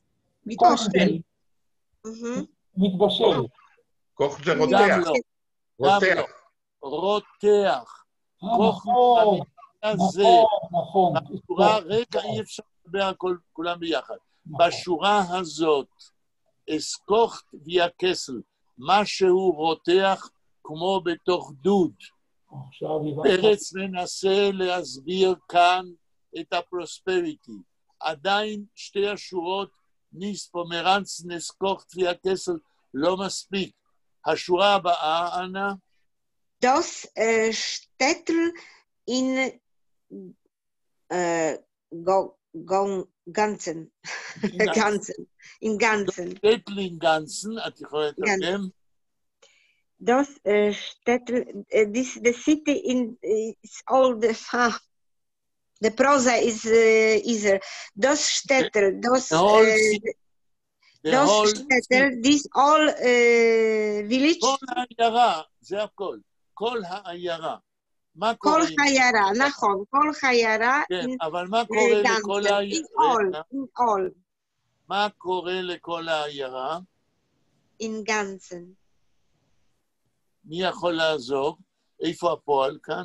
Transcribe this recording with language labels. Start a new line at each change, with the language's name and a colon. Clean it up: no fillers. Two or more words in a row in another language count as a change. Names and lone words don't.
Hebrew: מתבשל. מתבשל. קוכט זה רותח. רותח. רותח. נכון. נכון. רגע, אי אפשר לדבר על כולם ביחד. בשורה הזאת,
Yiddish: עס קאָכט ווי אַ קעסל,
Hebrew: משהו רותח כמו בתוך דוד. פרץ מנסה להסביר כאן את הפרוספריטי. עדיין שתי השורות,
Yiddish: ניס פומרנצן, עס קאָכט ווי אַ קעסל,
Hebrew: לא מספיק. השורה הבאה, אנה?
Yiddish: דאָס שטעטל אין גנצן. אין גאַנצן. שטעטל אין גאַנצן,
Hebrew: את יכולה לתרגם?
Yiddish: דאָס שטעטל,
English: the city it's all the prosa is easier.
Yiddish: דאָס שטעטל, דאָס שטעטל,
English: this all village.
Hebrew: כל העיירה, זה הכל. כל העיירה. מה כל קורה? חיירה, נכון, כל חיירה. כן, אבל מה קורה לכל העיירה? all. מה קורה לכל העיירה?
Yiddish: אין גאַנצן.
Hebrew: מי יכול לעזור? איפה הפועל כאן?